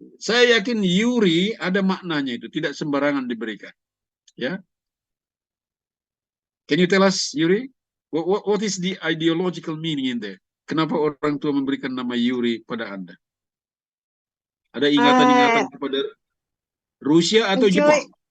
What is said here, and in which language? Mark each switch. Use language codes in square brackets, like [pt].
[id] Saya yakin Yuri ada maknanya itu, tidak sembarangan diberikan. Ya. [en] Can you tell us, Yuri? What is the ideological meaning in there? [id] Kenapa orang tua memberikan nama Yuri pada Anda? Ada ingatan-ingatan kepada Rusia atau Jepang?